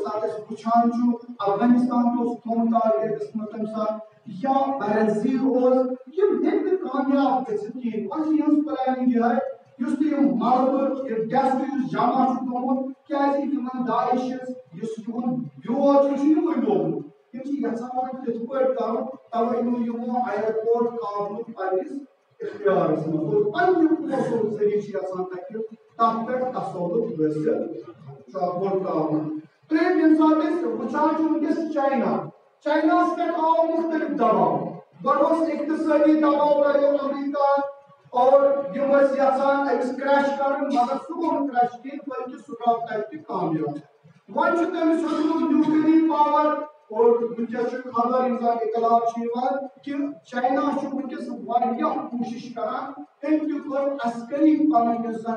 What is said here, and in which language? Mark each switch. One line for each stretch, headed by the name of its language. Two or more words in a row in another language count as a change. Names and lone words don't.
Kashmiri: ساتہٕ أسۍ وٕچھان چھُ افغانستان تہِ اوس تھوٚومُت ٹارگیٹس منٛز تمہِ ساتہٕ یا برازیل اوس یِم ہیٚکۍ نہٕ کامیاب گٔژھِتھ کِہیٖنۍ وۄنۍ چھِ یِہٕنٛز پلاننگ یِہے یُس تہِ یِم ملبہٕ یہِ ڈیسک یُس جمع چھُ گوٚمُت کیٛازِ تِمن داعشس یُس یِہُنٛد بیول چھُ یہِ چھُ یِموٕے لوگمُت تِم چھِ یژھان وۄنۍ تِتھ پٲٹھۍ کرُن توے یِمو ایرپورٹ کابلُک پننِس اختیارس منٛز اور پننہِ پونٛسو ذٔریعہٕ چھِ یژھان تتہِ تب پہ تسلط حاصل بوڑ تعاون تریم یم سات وچان ونکس چائنا پہ آو مختلف دباؤ گوس اقتصادی دباؤ لگو امریکہ اور یم یژھان امس کریش کرن مگر سہ گو کریش کہین بلکہ سہ درو تتہ کامیاب ون تمس ہیوٚتمُت نیوکلیر پاور اور ونکس خبر اطلاع کہ چائنا ونکس واریاہ کوشش کران تم تہ کور عسکری پنن یُس زن